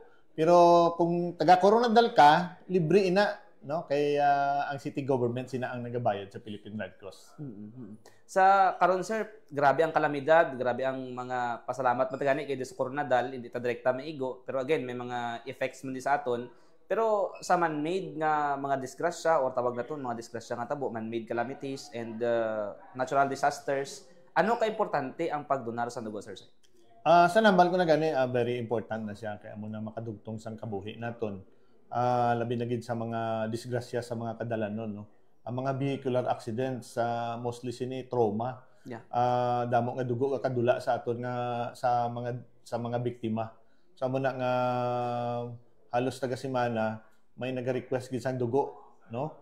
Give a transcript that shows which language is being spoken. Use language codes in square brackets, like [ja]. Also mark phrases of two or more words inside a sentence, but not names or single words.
[hil] Pero kung taga Coronadal ka, libre ina no kay ang city government sina ang nagabayad sa Philippine Red Cross. Sa karon sir, grabe ang kalamidad, grabe ang mga pasalamat matagani kay sa Coronadal, hindi ta direkta maigo, pero again may mga effects man di sa aton. Pero sa man-made nga mga disgrasya or tawag naton mga disgrasya nga tabo, [en] man-made calamities and natural disasters, [hil] ano ka-importante ang pagdonar sa dugo sir? Sa nambal ko na gani, [en] very important [hil] na siya kaya mo na makadugtong sang kabuhi naton. Labi na gid sa mga disgrasya sa mga kadalanon no. Ang mga [en] vehicular accidents [hil] mostly sini trauma. [en] Yeah. [hil] Damo nga dugo ka kadula sa aton nga sa mga biktima. So amo na nga halos taga semana may naga-request gid sang dugo no.